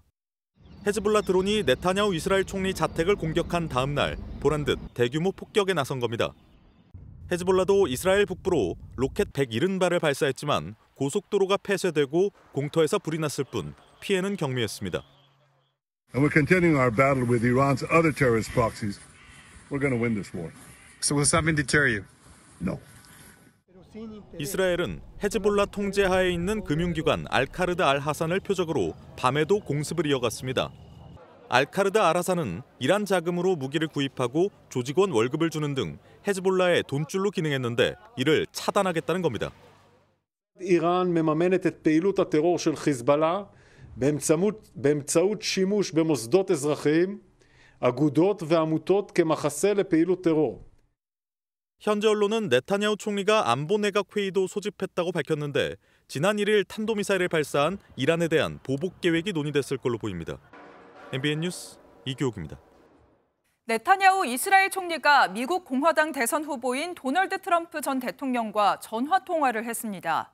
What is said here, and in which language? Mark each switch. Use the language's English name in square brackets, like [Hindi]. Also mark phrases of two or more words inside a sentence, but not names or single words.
[Korean] 헤즈볼라 드론이 네타냐후 이스라엘 총리 자택을 공격한 다음 날 보란듯 대규모 폭격에 나선 겁니다. 헤즈볼라도 이스라엘 북부로 로켓 170발을 발사했지만 고속도로가 폐쇄되고 공터에서 불이 났을 뿐 피해는 경미했습니다. [English] And we're continuing our battle with Iran's other terrorist proxies. We're going to win this war. So will something deter you? No. [Korean] 이스라엘은 헤즈볼라 통제하에 있는 금융기관 알카르드 알하산을 표적으로 밤에도 공습을 이어갔습니다. 알카르드 알하산은 이란 자금으로 무기를 구입하고 조직원 월급을 주는 등 헤즈볼라의 돈줄로 기능했는데 이를 차단하겠다는 겁니다. [Hebrew] איראן מממנת את פעילות הטרור של חיזבאללה באמצעות שימוש במוסדות אזרחיים, אגודות ועמותות כמחסה לפעילות טרור. [Korean] 현재 언론은 네타냐후 총리가 안보 내각 회의도 소집했다고 밝혔는데 지난 1일 탄도미사일을 발사한 이란에 대한 보복 계획이 논의됐을 걸로 보입니다. MBN 뉴스 이규옥입니다. 네타냐후 이스라엘 총리가 미국 공화당 대선 후보인 도널드 트럼프 전 대통령과 전화 통화를 했습니다.